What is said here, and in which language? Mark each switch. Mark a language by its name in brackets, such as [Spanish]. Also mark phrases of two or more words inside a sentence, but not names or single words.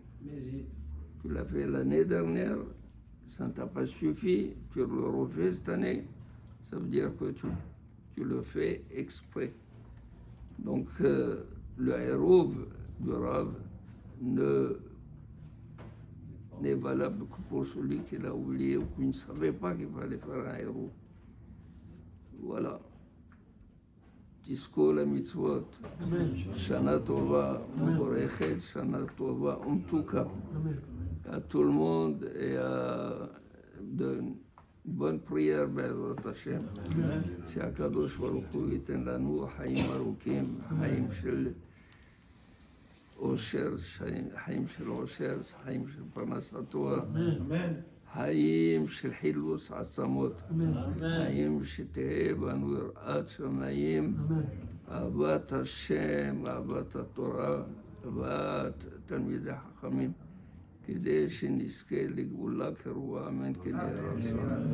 [French] Tu l'as fait l'année dernière, ça ne t'a pas suffi, tu le refais cette année, ça veut dire que tu le fais exprès. Donc le héros du Rav n'est valable que pour celui qui l'a oublié ou qui ne savait pas qu'il fallait faire un héros. Voilà. [Hebrew] תזכו למצוות, שנה טובה ומבורכת, שנה טובה ומתוקה. [French] À tout le monde et de bonne prière [Hebrew] בעזרת השם. שהקדוש ברוך הוא ייתן לנו חיים ארוכים, חיים של אושר, חיים של עושר, חיים של פרנסה טובה. חיים של חילוץ עצמות, חיים שתהיה בנו יראת שמיים, אהבת השם, אהבת התורה, אהבת תלמידי חכמים, כדי שנזכה לגאולה קרובה, אמן כן יהי רצון.